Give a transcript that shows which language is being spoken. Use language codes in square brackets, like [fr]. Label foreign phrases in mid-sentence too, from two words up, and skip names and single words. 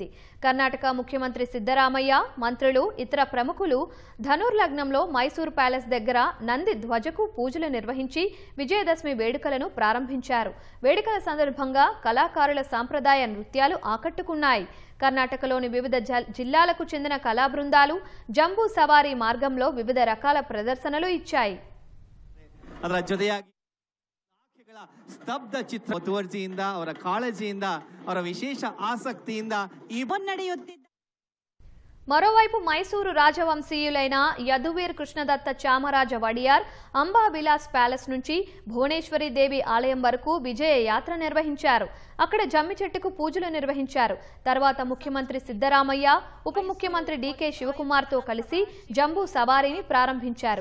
[te] కర్ణాటక ముఖ్యమంత్రి సిద్ధరామయ్య, మంత్రులు, ఇతర ప్రముఖులు ధనుర్లగ్నంలో మైసూరు ప్యాలెస్ దగ్గర నంది ధ్వజకు పూజలు నిర్వహించి విజయదశమి వేడుకలను ప్రారంభించారు. వేడుకల సందర్భంగా కళాకారుల సాంప్రదాయ నృత్యాలు ఆకట్టుకున్నాయి. కర్ణాటకలోని వివిధ జిల్లాలకు చెందిన కళా బృందాలు జంబూ సవారీ మార్గంలో వివిధ రకాల ప్రదర్శనలు ఇచ్చాయి. [kn] ಅದರ ಜೊತೆಯಾಗಿ ಸ್ತಬ್ಧ ಚಿತ್ರ ಮುತುವರ್ಜಿಯಿಂದ ಅವರ ಕಾಳಜಿಯಿಂದ ಅವರ ವಿಶೇಷ ಆಸಕ್ತಿಯಿಂದ ಈ ನಡೆಯುತ್ತಿದ್ದ. [te] మరోవైపు మైసూరు రాజవంశీయులైన యదువీర్ కృష్ణదత్త చామరాజ వడియార్ అంబా విలాస్ ప్యాలెస్ నుంచి భువనేశ్వరి దేవి ఆలయం వరకు విజయ యాత్ర నిర్వహించారు. అక్కడ జమ్మి చెట్టుకు పూజలు నిర్వహించారు. తర్వాత ముఖ్యమంత్రి సిద్ధరామయ్య, ఉప ముఖ్యమంత్రి డీకే శివకుమార్తో కలిసి జంబూ సవారీని ప్రారంభించారు.